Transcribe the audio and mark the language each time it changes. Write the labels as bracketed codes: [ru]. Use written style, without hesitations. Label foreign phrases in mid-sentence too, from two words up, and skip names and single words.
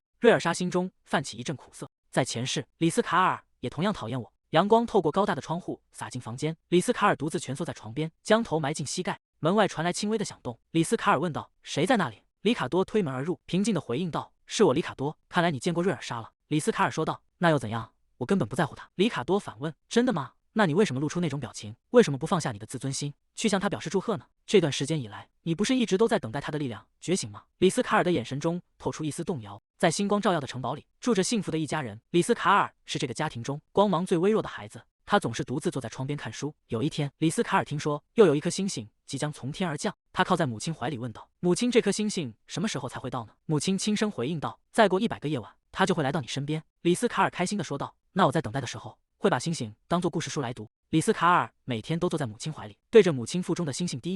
[zh] 瑞爾莎心中泛起一陣苦澀，在前世，李斯卡爾也同樣討厭我。陽光透過高大的窗戶灑進房間，李斯卡爾獨自蜷縮在床邊，將頭埋進膝蓋。門外傳來輕微的響動，李斯卡爾問道：“誰在那裡？” 里卡多推門而入，平靜地回應道：“是我，里卡多。看來你見過瑞爾莎了。” 李斯卡爾說道：“那又怎樣？我根本不在乎他。”里卡多反問：“真的嗎？那你為什麼露出那種表情？為什麼不放下你的自尊心，去向他表示祝賀呢？這段時間以來，你不是一直都在等待他的力量覺醒嗎？” 李斯卡爾的眼神中透出一絲動搖。在星光照耀的城堡裡，住着幸福的一家人。李斯卡爾是這個家庭中光芒最微弱的孩子，他總是獨自坐在窗邊看書。有一天，李斯卡爾聽說又有一顆星星即將從天而降，他靠在母親懷裡問道：“母親，這顆星星什麼時候才會到呢？” 母親輕聲回應道：“再過100個夜晚，它就會來到你身邊。” 李斯卡爾開心地說道：“那我在等待的時候，會把星星當作故事書來讀。” 李斯卡爾每天都坐在母親懷裡，對着母親腹中的星星低語。